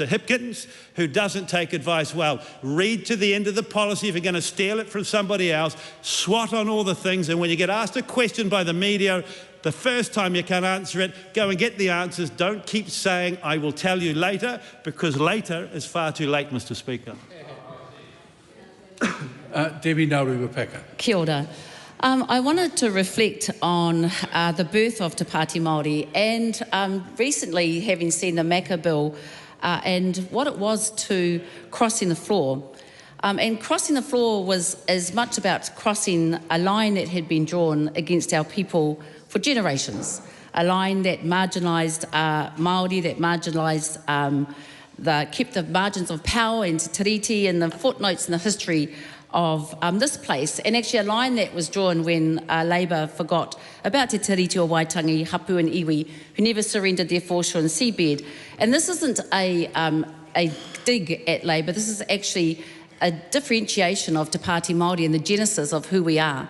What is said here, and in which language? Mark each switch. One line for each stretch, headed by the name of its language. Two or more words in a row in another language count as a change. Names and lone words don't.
English: Hipkins, who doesn't take advice well. Read to the end of the policy if you're going to steal it from somebody else. SWOT on all the things, and when you get asked a question by the media, the first time you can't answer it, go and get the answers. Don't keep saying, I will tell you later, because later is far too late, Mr. Speaker. Debbie Nauru-Wapaka.
Māori: Kia ora.
English: I wanted to reflect on the birth of Te Pāti Māori, and recently having seen the Macca Bill and what it was to crossing the floor. And crossing the floor was as much about crossing a line that had been drawn against our people for generations, a line that marginalised Māori, that marginalised, kept the margins of power and te tiriti and the footnotes in the history of this place, and actually a line that was drawn when Labour forgot about Te Tiriti o Waitangi, Hapu and Iwi, who never surrendered their foreshore and seabed. And this isn't a dig at Labour, this is actually a differentiation of Te Pāti Māori and the genesis of who we are.